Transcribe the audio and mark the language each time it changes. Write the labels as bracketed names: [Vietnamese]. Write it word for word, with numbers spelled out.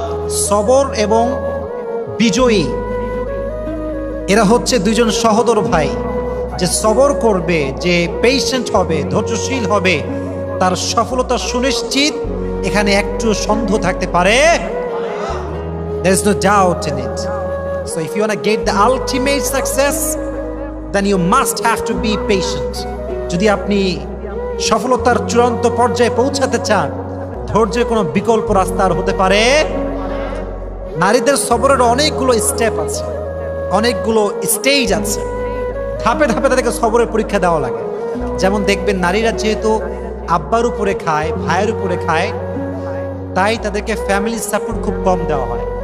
[Bangla] সবর এবং বিজয়ী এরা হচ্ছে দুইজন সহোদর ভাই। যে সবর করবে, যে পেশেন্ট হবে, ধৈর্যশীল হবে, তার সফলতা সুনিশ্চিত, এখানে একটু সন্দেহ থাকতে পারে। [English] There is no doubt in it. So if you want to get the ultimate success, then you must have to be patient. [Bangla] যদি আপনি সফলতার চূড়ান্ত পর্যায়ে পৌঁছাতে চান, ধৈর্যের কোনো বিকল্প রাস্তা আর হতে পারে। নারীদের সবরের অনেকগুলো স্টেপ আছে, অনেকগুলো স্টেজ আছে, ধাপে ধাপে তাদেরকে সবরের পরীক্ষা দেওয়া লাগে। যেমন দেখবেন নারীরা যেহেতু আব্বার উপরে খায়, ভাইয়ের উপরে খায়, তাই তাদেরকে ফ্যামিলি সাপোর্ট খুব কম দেওয়া হয়।